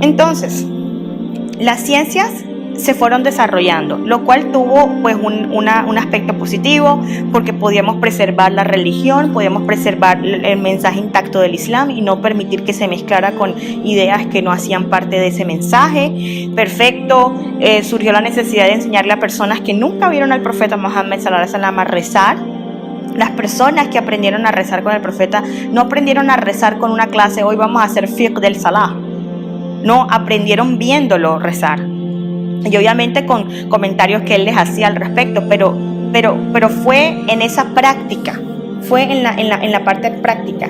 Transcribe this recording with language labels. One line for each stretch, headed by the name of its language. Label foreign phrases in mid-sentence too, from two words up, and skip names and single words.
Spanish: Entonces, las ciencias se fueron desarrollando, lo cual tuvo pues un aspecto positivo, porque podíamos preservar la religión, podíamos preservar el mensaje intacto del Islam y no permitir que se mezclara con ideas que no hacían parte de ese mensaje. Perfecto. Surgió la necesidad de enseñarle a personas que nunca vieron al profeta Muhammad
Arabic: صلى الله عليه وسلم
Spanish: a rezar. Las personas que aprendieron a rezar con el profeta no aprendieron a rezar con una clase, hoy vamos a hacer fiqh del salah. No, aprendieron viéndolo rezar. Y obviamente con comentarios que él les hacía al respecto, pero fue en esa práctica, fue en la parte práctica.